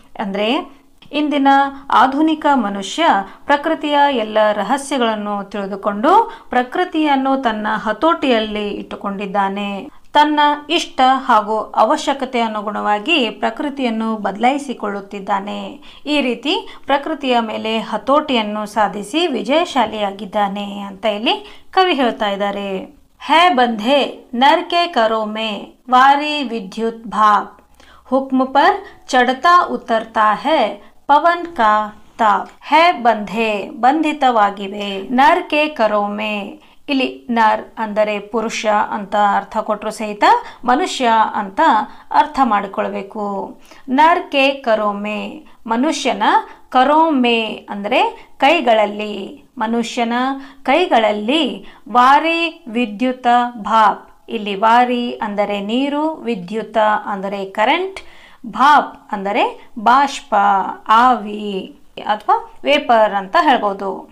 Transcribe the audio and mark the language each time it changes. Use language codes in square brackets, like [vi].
[kn] ಅಂದರೆ ಇಂದಿನ ಆಧುನಿಕ ಮನುಷ್ಯ ಪ್ರಕೃತಿಯ ಎಲ್ಲ ರಹಸ್ಯಗಳನ್ನು ತಿಳಿದುಕೊಂಡು ಪ್ರಕೃತಿಯನ್ನು ತನ್ನ ಹತೋಟಿಯಲ್ಲಿ ಇಟ್ಟುಕೊಂಡಿದ್ದಾನೆ. ತನ್ನ ಇಷ್ಟ ಹಾಗೂ ಅವಶ್ಯಕತೆ ಅನುಗುಣವಾಗಿ ಪ್ರಕೃತಿಯನ್ನು ಬದಲಾಯಿಸಿಕೊಳ್ಳುತ್ತಿದ್ದಾನೆ. ಈ ರೀತಿ ಪ್ರಕೃತಿಯ ಮೇಲೆ ಹತೋಟಿಯನ್ನು ಸಾಧಿಸಿ ವಿಜಯಶಾಲಿಯಾಗಿದ್ದಾನೆ ಅಂತ ಇಲ್ಲಿ ಕವಿ ಹೇಳ್ತಾ ಇದ್ದಾರೆ. [hi] है बंधे नर के करों में वारी विद्युत भाप, हुक्म पर चढ़ता उतरता है पवन का ताप. है बंधे, [kn] ಬಂಧಿತವಾಗಿವೆ, [hi] ನರ್ ಕೆ ಕರೋ ಮೇ, [kn] ಇಲ್ಲಿ ನರ್ ಅಂದರೆ ಪುರುಷ ಅಂತ ಅರ್ಥ ಕೊಟ್ಟರು ಸಹಿತ ಮನುಷ್ಯ ಅಂತ ಅರ್ಥ ಮಾಡಿಕೊಳ್ಬೇಕು. ನರ್ ಕೆ ಕರೋಮೆ, ಮನುಷ್ಯನ, ಕರೋಮೆ ಅಂದರೆ ಕೈಗಳಲ್ಲಿ, ಮನುಷ್ಯನ ಕೈಗಳಲ್ಲಿ, ವಾರಿ ವಿದ್ಯುತ ಭಾಪ್, ಇಲ್ಲಿ ವಾರಿ ಅಂದರೆ ನೀರು, ವಿದ್ಯುತ ಅಂದರೆ ಕರೆಂಟ್, ಭಾಪ್ ಅಂದರೆ ಬಾಷ್ಪ, ಆವಿ ಅಥವಾ ವೇಪರ್ ಅಂತ ಹೇಳ್ಬೋದು.